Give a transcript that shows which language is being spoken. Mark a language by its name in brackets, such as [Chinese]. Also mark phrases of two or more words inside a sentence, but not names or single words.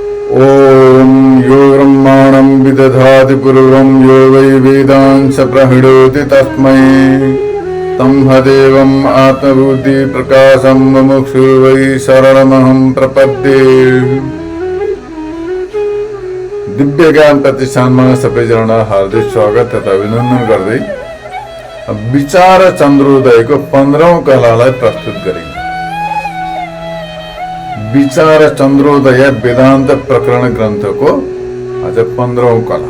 [Sanskrit] ओम यो ब्रह्माणं विदधाति पूर्वं यो वै वेदांश प्रहिणोति तस्मै तमहदेवम् आत्मबुद्धि प्रकाशं मुमुक्षु वै शरणमहं प्रपद्ये। [Nepali] दिव्य ज्ञान प्रतिष्ठानमा सबैजना हार्दिक स्वागत तथा अभिनन्दन गर्दै विचार चन्द्रोदयको 15औं कलालाई प्रस्तुत गरिन्छ। विचार चन्द्रोदय वेदान्त प्रकरण ग्रन्थको आज 15औं कला।